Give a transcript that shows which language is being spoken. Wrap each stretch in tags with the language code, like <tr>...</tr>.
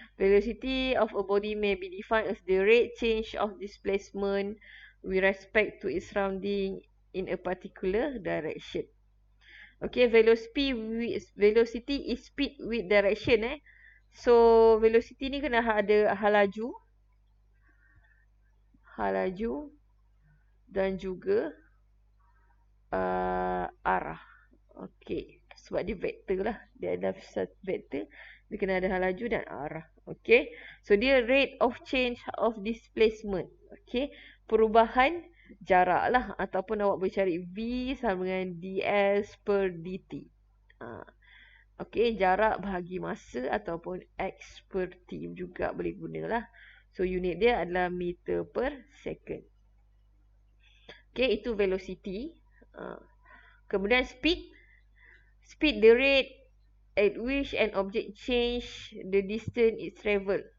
<en>Velocity of a body may be defined as the rate change of displacement with respect to its surrounding in a particular direction. Okay. Velocity is speed with direction.</en> <ms>So velocity ni kena ada hal laju dan juga arah. Okey. Sebab dia vektor lah. Dia ada satu vektor. Dia kena ada hal laju dan arah. Okey.</ms> <en>So,</en> <ms>dia</ms> <en>rate of change of displacement.</en> <ms>Okey. Perubahan jarak lah. Ataupun awak boleh cari V sama dengan ds per dt. Okey. Jarak bahagi masa ataupun X per T juga boleh gunalah. So, unit dia adalah meter per second. Okey. Itu velocity. Kemudian</ms> <en>speed the rate at which an object change the distance it travel.</en>